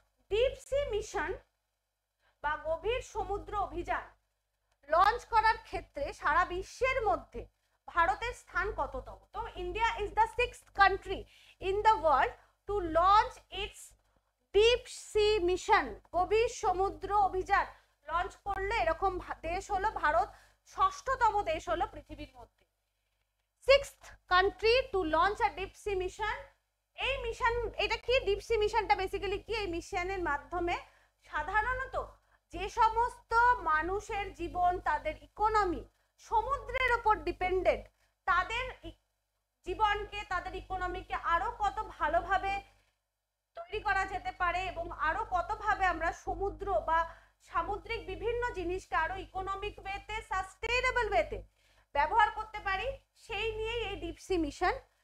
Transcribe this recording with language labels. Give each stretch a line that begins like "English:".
Bangla: deep sea mission বা গভীর সমুদ্র অভিযান লঞ্চ করার ক্ষেত্রে সারা বিশ্বের মধ্যে ভারতের স্থান কততম? তো
English: India is the 6th country in the world to launch its deep sea mission,
Bangla: গভীর সমুদ্র অভিযান লঞ্চ করলে এরকম দেশ হলো ভারত, 6ষ্ঠতম দেশ হলো পৃথিবীর মধ্যে।
English: 6th country to launch a deep sea mission।
Bangla: এই মিশন, এটা কি ডিপ সি মিশনটা বেসিক্যালি কি? এই মিশনের মাধ্যমে সাধারণত যে সমস্ত মানুষের জীবন, তাদের ইকোনমি সমুদ্রের উপর ডিপেন্ডেন্ট, তাদের জীবনকে, তাদের ইকোনমিকে আরো কত ভালোভাবে তৈরি করা যেতে পারে এবং আরো কতভাবে আমরা সমুদ্র বা সামুদ্রিক বিভিন্ন জিনিসকে আরো ইকোনমিক ওয়েতে, সাস্টেইনেবল ওয়েতে ব্যবহার করতে পারি, সেই নিয়েই এই ডিপ সি মিশন।